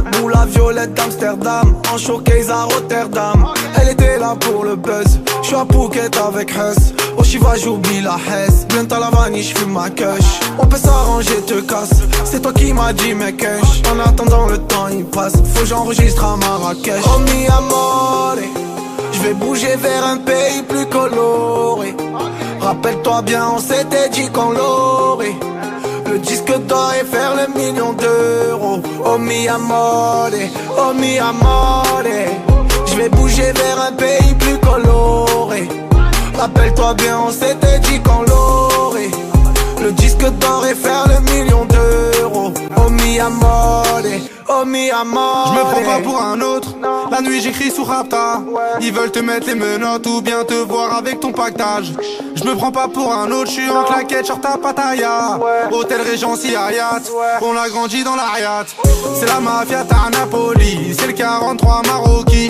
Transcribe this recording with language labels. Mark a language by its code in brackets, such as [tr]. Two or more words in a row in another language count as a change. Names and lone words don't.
[fr] Ou la violette d'Amsterdam. En showcase à Rotterdam. Elle était là pour le buzz. J'suis à Phuket avec Huss. Au Chiva j'oublie la Hesse. Bientôt à la vanille j'fume ma kush. On peut s'arranger, te casse. C'est toi qui m'as dit mec kush. En attendant le temps il passe. Faut que j'enregistre à Marrakech. [it] Oh mi amore, [fr] je vais bouger vers un pays plus coloré. Rappelle-toi bien, on s'était dit qu'on l'aurait. Le disque d'or et faire le million d'euros. [it] Oh mi amore, oh mi amore. [fr] Je vais bouger vers un pays plus coloré. Rappelle-toi bien, on s'était dit qu'on l'aurait. Le disque d'or et faire le million d'euros. [it] Oh mi amore, oh mi amore. [fr] Je me prends pas pour un autre. La nuit j'écris sous Rapta. Ils veulent te mettre les menottes ou bien te voir avec ton pactage. Je me prends pas pour un autre, je suis en claquette, short à Pattaya. Hôtel Regency Hayat, on a grandi dans l'Ariat. C'est la mafia à Napoli, c'est le 43 Maroki.